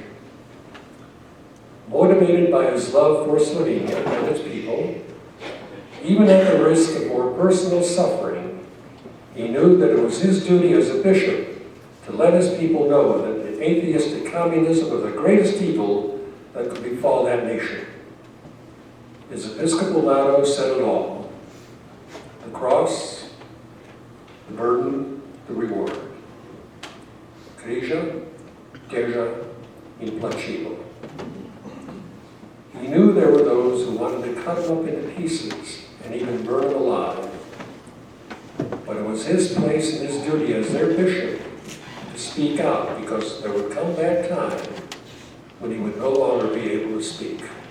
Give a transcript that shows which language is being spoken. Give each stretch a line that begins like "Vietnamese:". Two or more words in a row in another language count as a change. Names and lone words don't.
English: Motivated by his love for Slovenia and its people, even at the risk of more personal suffering, he knew that it was his duty as a bishop to let his people know that the atheistic communism was the greatest evil that could befall that nation. His episcopal motto said it all: the cross, the burden, the reward.
Slovenian: Krija, teža in plačilo.
English: He knew there were those who wanted to cut him up into pieces and even burn him alive. But it was his place and his duty as their bishop to speak out, because there would come that time when he would no longer be able to speak.